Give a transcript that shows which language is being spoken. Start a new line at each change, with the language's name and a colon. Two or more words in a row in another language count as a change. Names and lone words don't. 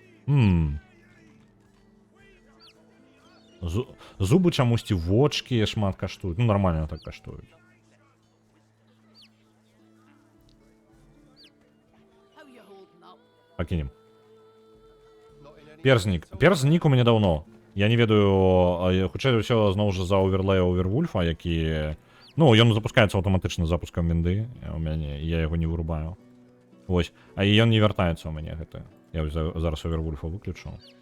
Belarusian: Зубы чамусьці, вочки шмат каштуюць. Ну, нормально так каштуюць.
English: How you holding up?
Belarusian: Пакінем. Перзнік. Перзнік у мяне даўно. Я не ведаю, хутчэй за ўсё, зноў жа за оверлея Овервульфа, які... Ну, ён запускаецца аўтаматычна запускам вінды у мяне, і я яго не вырубаю. Вось. А і ён не вяртаецца ў мяне гэты. Я зараз Овервульфа выключу.